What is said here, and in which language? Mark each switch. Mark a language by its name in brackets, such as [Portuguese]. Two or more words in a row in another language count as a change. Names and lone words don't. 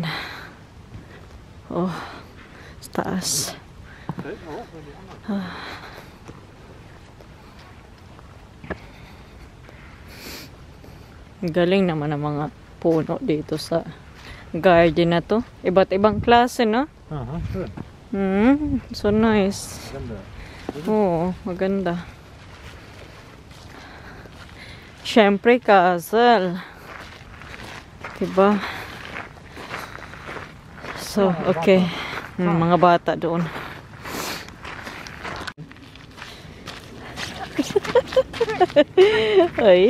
[Filipino] Oh. Sa taas. Galing naman ang mga puno dito sa garden na to. Iba't ibang klase, no? [German] Aha, schön. [English] So nice. [Filipino] Ganda. Oo, maganda. Siyempre, castle. Diba? So, okay. Mga bata doon. Ay.